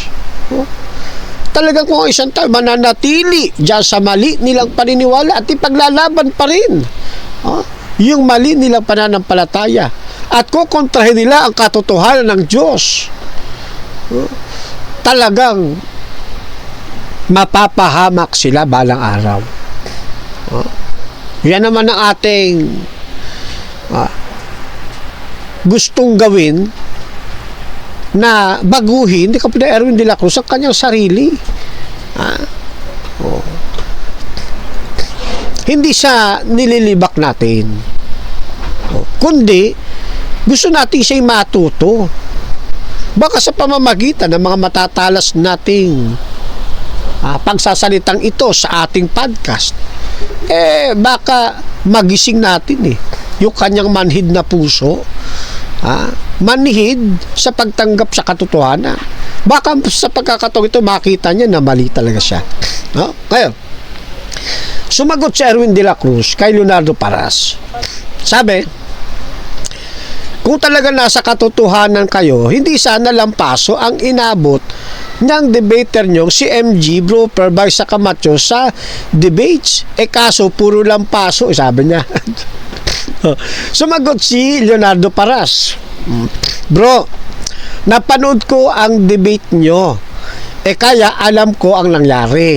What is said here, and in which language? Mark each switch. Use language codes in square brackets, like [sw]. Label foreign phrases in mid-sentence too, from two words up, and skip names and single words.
[tl] Talagang kung isang tao mananatili dyan sa mali nilang paniniwala at ipaglalaban pa rin yung mali nilang pananampalataya at kukontrahin nila ang katotohanan ng Diyos, talagang mapapahamak sila balang araw. Yan naman ang ating gustong gawin, na baguhin ni Kapitán Erwin de la Cruz ang kanyang sarili. Hindi sa nililibak natin, kundi gusto natin siya'y matuto. Baka sa pamamagitan ng mga matatalas nating pagsasalitang ito sa ating podcast, baka magising natin yung kanyang manhid na puso, manhid sa pagtanggap sa katotohanan. Baka sa pagkakataon ito makita niya na mali talaga siya. Ngayon, sumagot si Erwin de la Cruz kay Leonardo Paras. Sabi, kung talaga nasa katotohanan kayo, hindi sana lampaso ang inabot ng debater nyo si MG Bro Perbay sa Camacho sa debates. Kaso puro lampaso, sabi niya. Sumagot si Leonardo Paras, bro, napanood ko ang debate nyo, kaya alam ko ang nangyari.